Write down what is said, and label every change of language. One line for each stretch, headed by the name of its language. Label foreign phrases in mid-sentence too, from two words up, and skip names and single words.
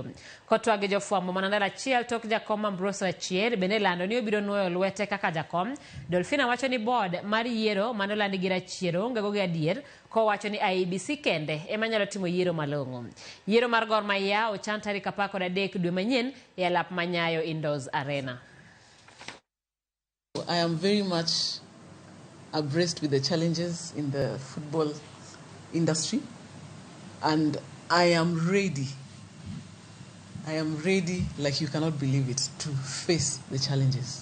Luo (Kenya and Tanzania): Kotwage jofwambo mananda Rachier tok jakom Ambroso Rachier bende lando ni obiro nuoyo lwete kaka jakom. Dolphina wacho ni board mar yiero manolandi gi Rachier onge go gi adier ko wacho ni IEBC kende ema nyalo timo yiero malong'o. Yiero mar Gor Mahia ochan tarik 13 dwe manyien e alap Manyayo Indoors Arena.
English: I am very much abreast with the challenges in the football industry, and I am ready like you cannot believe it, to face the challenges.